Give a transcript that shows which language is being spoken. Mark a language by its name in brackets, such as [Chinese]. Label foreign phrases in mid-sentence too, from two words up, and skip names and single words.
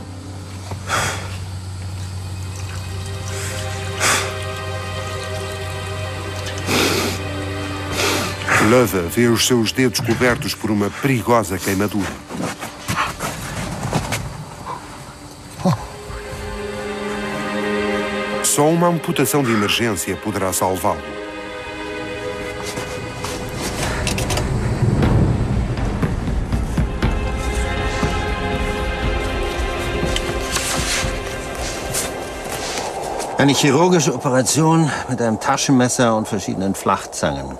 [Portuguese] Löwe vê os seus dedos cobertos por uma perigosa queimadura. Só uma amputação de emergência poderá salvá-lo. [German] Eine chirurgische Operation mit einem Taschenmesser und verschiedenen Flachzangen.